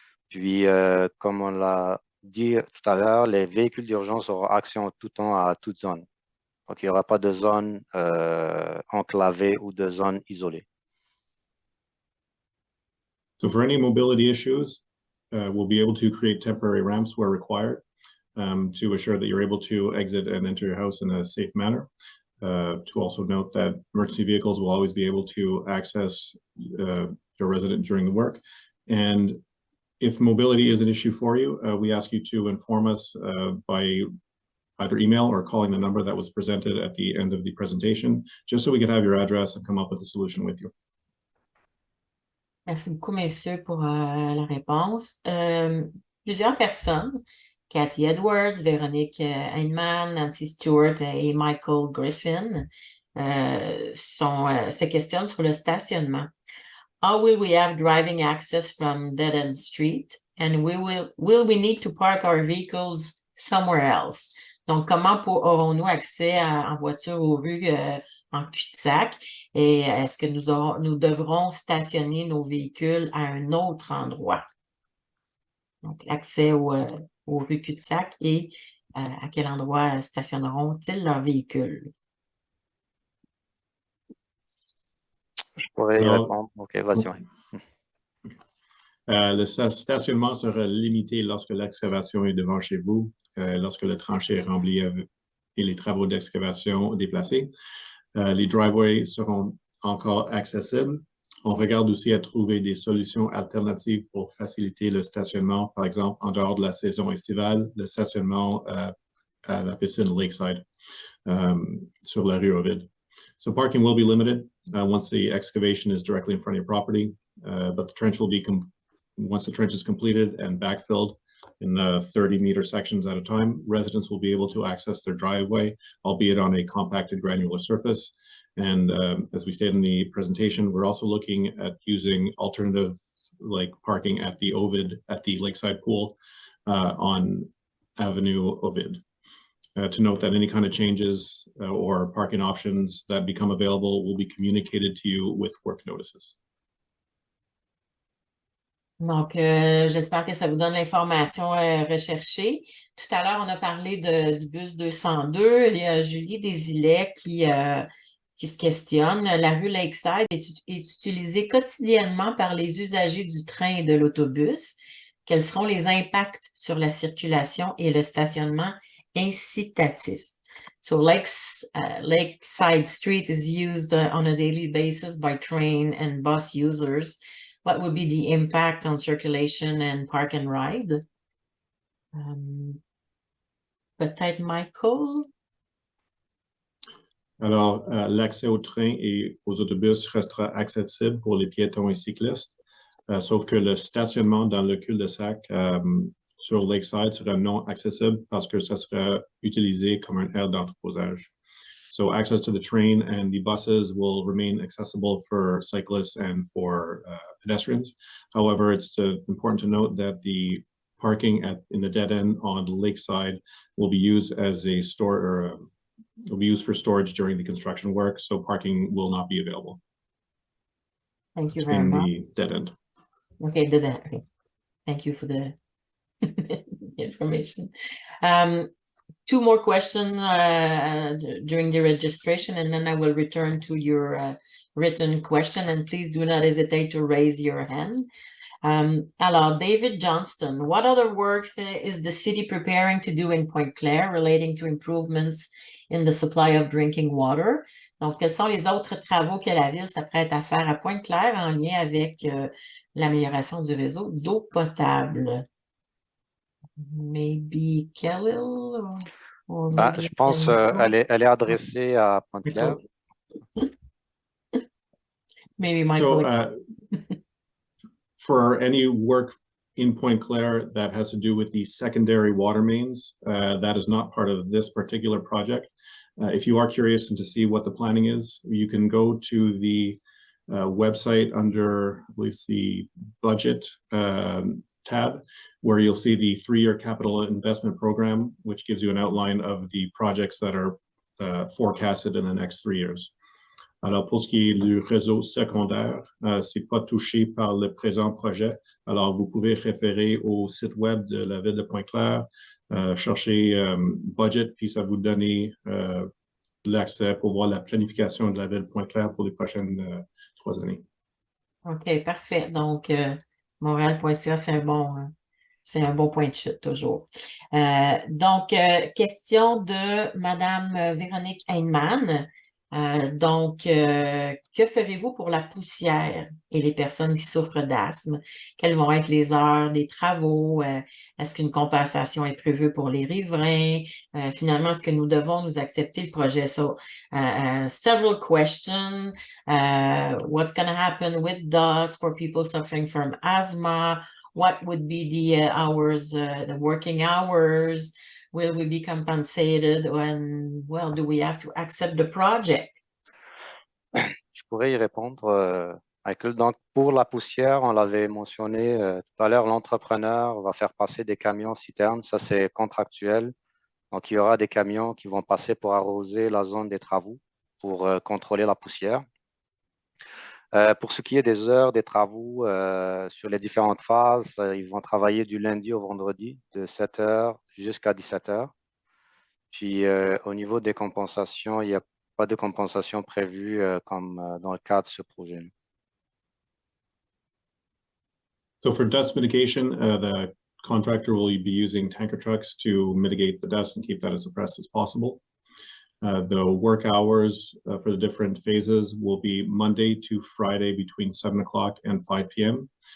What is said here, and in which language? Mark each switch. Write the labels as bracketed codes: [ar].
[fr] Puis, comme on l'a dit tout à l'heure, les véhicules d'urgence auront accès en tout temps à toute zone. Donc, il n'y aura pas de zone enclavée ou de zone isolée. [en] So for any mobility issues, we'll be able to create temporary ramps where required to assure that you're able to exit and enter your house in a safe manner. To also note that emergency vehicles will always be able to access your resident during the work. And if mobility is an issue for you, we ask you to inform us by either email or calling the number that was presented at the end of the presentation, just so we can have your address and come up with a solution with you. [fr] Merci beaucoup, messieurs, pour la réponse. Plusieurs personnes, Cathy Edwards, Véronique Heinemann, Nancy Stewart et Michael Griffin, se questionnent sur le stationnement. [en] How will we have driving access from Dead-End Street? And will we need to park our vehicles somewhere else? [fr] Donc, comment aurons-nous accès en voiture aux rues en cul-de-sac? Et est-ce que nous devrons stationner nos véhicules à un autre endroit? Donc, accès aux rues cul-de-sac et à quel endroit stationneront-ils leurs véhicules? Je pourrais répondre. OK, vas-y. Le stationnement sera limité lorsque l'excavation est devant chez vous, lorsque le tranchée est rempli et les travaux d'excavation déplacés. Les driveways seront encore accessibles. On regarde aussi à trouver des solutions alternatives pour faciliter le stationnement, par exemple, en dehors de la saison estivale, le stationnement à la piscine Lakeside sur la rue Ovid. [en] So parking will be limited once the excavation is directly in front of your property, but the trench will be, once the trench is completed and backfilled in 30-meter sections at a time, residents will be able to access their driveway, albeit on a compacted granular surface. And as we stated in the presentation, we're also looking at using alternatives like parking at the Ovid, at the Lakeside Pool on Avenue Ovid. To note that any kind of changes or parking options that become available will be communicated to you with work notices. [fr] Donc, j'espère que ça vous donne l'information recherchée. Tout à l'heure, on a parlé du bus 202. Il y a Julie Desilets qui se questionne. La rue Lakeside est utilisée quotidiennement par les usagers du train et de l'autobus. Quels seront les impacts sur la circulation et le stationnement incitatif? [en] So Lakeside Street is used on a daily basis by train and bus users. What would be the impact on circulation and park and ride? [fr] Peut-être Michael? Alors, l'accès aux trains et aux autobus restera accessible pour les piétons et cyclistes, sauf que le stationnement dans le cul-de-sac sur Lakeside sera non accessible parce que ça sera utilisé comme un aire d'entreposage. [en] So access to the train and the buses will remain accessible for cyclists and for pedestrians. However, it's important to note that the parking in the dead end on the Lakeside will be used as a will be used for storage during the construction work, so parking will not be available. Thank you very much. In the dead end. Okay, dead end. Okay. Thank you for the information. Two more questions during the registration, and then I will return to your written question, and please do not hesitate to raise your hand. Alors, David Johnston, what other works is the city preparing to do in Pointe-Claire relating to improvements in the supply of drinking water? [fr] Donc, quels sont les autres travaux que la ville s'apprête à faire à Pointe-Claire en lien avec l'amélioration du réseau d'eau potable? [en] Maybe Khalil? [fr] Je pense qu'elle est adressée à Pointe-Claire. [en] Maybe Michael. So for any work in Pointe-Claire that has to do with the secondary water mains, that is not part of this particular project. If you are curious and to see what the planning is, you can go to the website under, I believe it's the budget tab, where you'll see the 3-year capital investment program, which gives you an outline of the projects that are forecasted in the next 3 years. [fr] Alors, pour ce qui est du réseau secondaire, c'est pas touché par le présent projet. Alors, vous pouvez référer au site web de la ville de Pointe-Claire, chercher budget, puis ça vous donne l'accès pour voir la planification de la ville de Pointe-Claire pour les prochaines 3 années. OK, parfait. Donc, Montréal.ca, c'est un bon point de chute, toujours. Donc, question de Madame Véronique Heinemann. Donc, que ferez-vous pour la poussière et les personnes qui souffrent d'asthme? Quelles vont être les heures des travaux? Est-ce qu'une compensation est prévue pour les riverains? Finalement, est-ce que nous devons nous accepter le projet? [en] So, several questions. What's going to happen with dust for people suffering from asthma? What would be the hours, the working hours? Will we be compensated when, well, do we have to accept the project? [fr] Je pourrais y répondre, Michael. Donc, pour la poussière, on l'avait mentionné tout à l'heure, l'entrepreneur va faire passer des camions citernes. Ça, c'est contractuel. Donc, il y aura des camions qui vont passer pour arroser la zone des travaux, pour contrôler la poussière. Pour ce qui est des heures des travaux sur les différentes phases, ils vont travailler du lundi au vendredi de 7h jusqu'à 17h. Puis au niveau des compensations, il n'y a pas de compensation prévue comme dans le cadre de ce projet. [en] So for dust mitigation, the contractor will be using tanker trucks to mitigate the dust and keep that as suppressed as possible. The work hours for the different phases will be Monday to Friday between 7 o'clock and 5 p.m.